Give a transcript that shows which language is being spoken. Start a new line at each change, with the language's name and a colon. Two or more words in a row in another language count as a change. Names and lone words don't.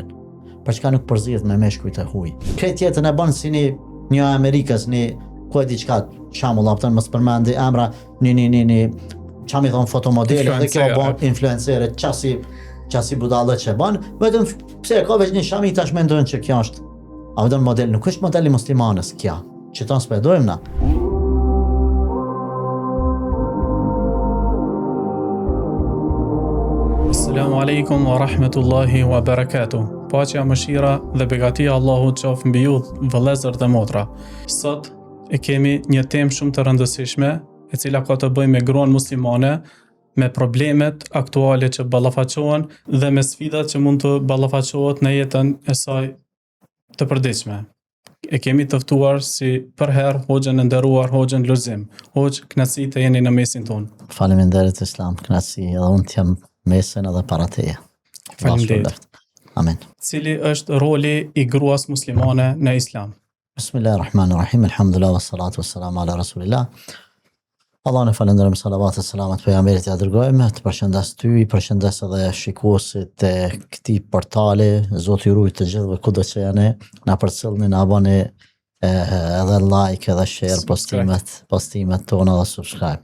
Albanian: Për çka nuk përzihet me meshkujt e huaj? Këtë jetën e bën si një Amerikës, ku e diçka, shembull, apëton mos përmendi emra, një çami thon fotomodele dhe kjo bën influencere qasi budallë që bën, vetëm pse ka veç një shami tash mendojnë që kjo është. A vetëm model, nuk është modeli muslimanës kjo, që ta spedojmë na.
Arabic: السلام عليكم ورحمة الله وبركاته.
Albanian: Paqja, mëshira dhe begatia Allahut qoftë mbi ju, vëllezër dhe motra. Sot e kemi një temë shumë të rëndësishme, e cila ka të bëjë me gruan muslimane, me problemet aktuale që ballafaqohen dhe me sfidat që mund të ballafaqohet në jetën e saj të përditshme. E kemi të ftuar si për herë hoxhën e nderuar, hoxhën Lulzim. Hoxh, kënaqësi të jeni në mesin tonë. Faleminderit Islam, kënaqësi edhe unë të jam mesin edhe para teje. Faleminderit. Amen. Cili është roli i gruas muslimane në Islam?
Arabic: بسم الله الرحمن الرحيم. الحمد لله والصلاة والسلام على رسول الله.
Albanian: Allah në falenderojmë, salavat e selamat pejgamberit ja dërgojmë, të përshëndes ty, përshëndes edhe shikuesit e këtij portali, Zoti ju ruaj të gjithëve kudo që janë, na përcjellni, na bani edhe like edhe share postimet tona dhe subscribe.